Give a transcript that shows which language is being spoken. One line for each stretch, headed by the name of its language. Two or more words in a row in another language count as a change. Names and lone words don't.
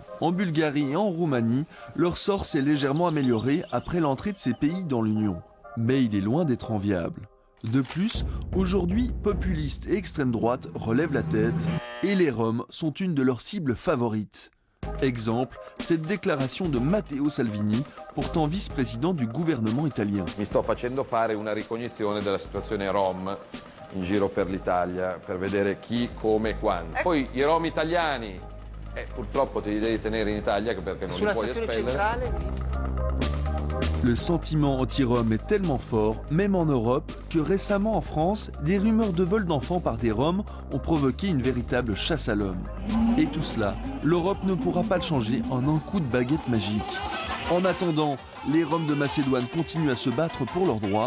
French: En Bulgarie et en Roumanie, leur sort s'est légèrement amélioré après l'entrée de ces pays dans l'Union. Mais il est loin d'être enviable. De plus, aujourd'hui, populistes et extrême droite relèvent la tête et les Roms sont une de leurs cibles favorites. Exemple, cette déclaration de Matteo Salvini, pourtant vice-président du gouvernement italien.
Italian: Mi sto facendo fare una ricognizione della situazione rom in giro per l'Italia per vedere chi, come e quando. Poi i rom italiani, purtroppo te li devi tenere in Italia perché non li puoi espellere.
French: Le sentiment anti-Rom est tellement fort, même en Europe, que récemment en France, des rumeurs de vol d'enfants par des Roms ont provoqué une véritable chasse à l'homme. Et tout cela, l'Europe ne pourra pas le changer en un coup de baguette magique. En attendant, les Roms de Macédoine continuent à se battre pour leurs droits.